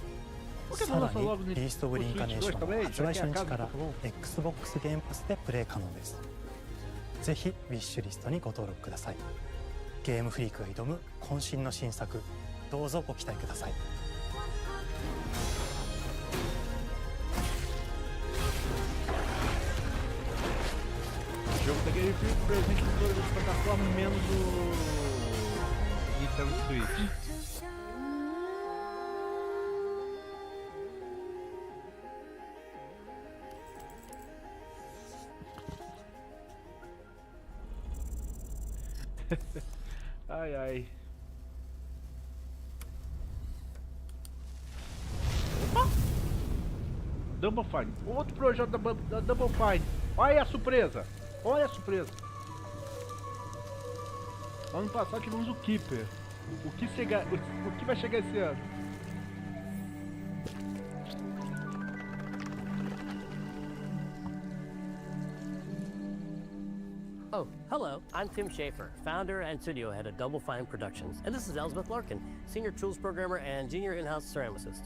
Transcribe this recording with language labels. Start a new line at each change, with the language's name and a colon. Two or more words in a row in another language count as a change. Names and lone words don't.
Japanese: さらにビースト・オブ・リンカネーションは発売初日から XBOX ゲームパスでプレイ可能です。ぜひウィッシュリストにご登録ください。ゲームフリークが挑む渾身の新作、どうぞご期待ください。
Portuguese: jogo da Game Freak presente em todas as plataformas, menos o Nintendo Switch. Ai, ai. Opa! Double Fine. Outro projeto da Double Fine. Olha aí a surpresa. Olha a surpresa. Ano passado tivemos o Keeper. O que vai chegar esse ano?
English: Oh, hello. I'm Tim Schafer, founder and studio head of Double Fine Productions. And this is Elsbeth Larkin, senior tools programmer and junior in-house ceramicist.